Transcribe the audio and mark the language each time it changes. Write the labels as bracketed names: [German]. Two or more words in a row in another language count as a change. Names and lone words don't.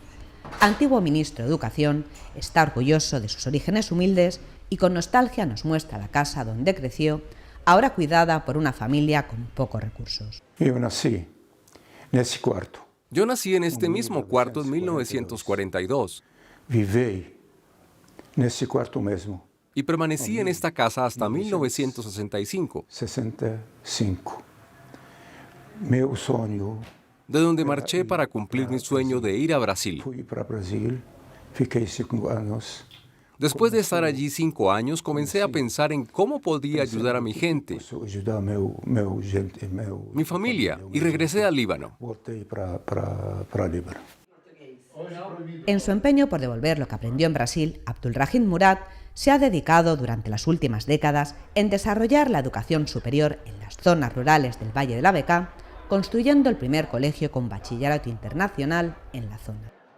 [Spanish] Antiguo ministro de Educación, está orgulloso de sus orígenes humildes y con nostalgia nos muestra la casa donde creció, ahora cuidada por una familia con pocos recursos. Yo nací en este mismo cuarto en 1942. [Portuguese] Viví nesse quarto mesmo. [Spanish] Y permanecí en esta casa hasta 1965. 65. [Portuguese] Meu sonho. [Spanish] De donde marché para cumplir mi sueño de ir a Brasil. [Portuguese] Fui para Brasil, fiquei 5 anos. [Spanish] Después de estar allí 5 años, comencé a pensar en cómo podía ayudar a mi gente, mi familia, y regresé al Líbano. [Portuguese] Voltei para Líbano. [Spanish] En su empeño por devolver lo que aprendió en Brasil, Abdulrahim Murad se ha dedicado durante las últimas décadas en desarrollar la educación superior en las zonas rurales del Valle de la Bekaa, construyendo el primer colegio con bachillerato internacional en la zona.